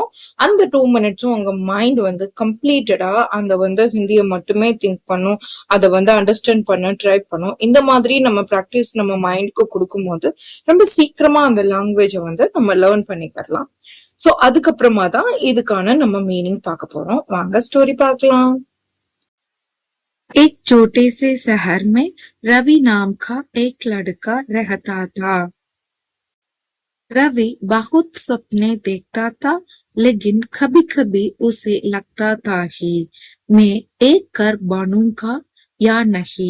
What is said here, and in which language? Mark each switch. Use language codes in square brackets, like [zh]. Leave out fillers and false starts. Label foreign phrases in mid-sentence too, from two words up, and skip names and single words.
[ta] அந்த 2 minutesம் உங்க மைண்ட் வந்து கம்ப்ளீட்டடா அந்த வந்து ஹிந்தியை மட்டுமே திங்க் பண்ணும், அதை வந்து அண்டர்ஸ்டாண்ட் பண்ண ட்ரை பண்ணும். இந்த மாதிரி நம்ம ப்ராக்டிஸ் நம்ம மைண்டுக்கு கொடுக்கும் போது ரொம்ப சீக்கிரமா அந்த லாங்குவேஜை வந்து நம்ம லேர்ன் பண்ணிக்கலாம். சோ அதுக்கப்புறமா தான் இதுக்கான நம்ம மீனிங் பார்க்க போறோம். வாங்க ஸ்டோரி பார்க்கலாம். [hi] एक छोटे से शहर में रवि नाम का एक लड़का रहता था। रवि बहुत सपने देखता था, लेकिन कभी-कभी उसे लगता था कि मैं एक कर बनूंगा या नहीं।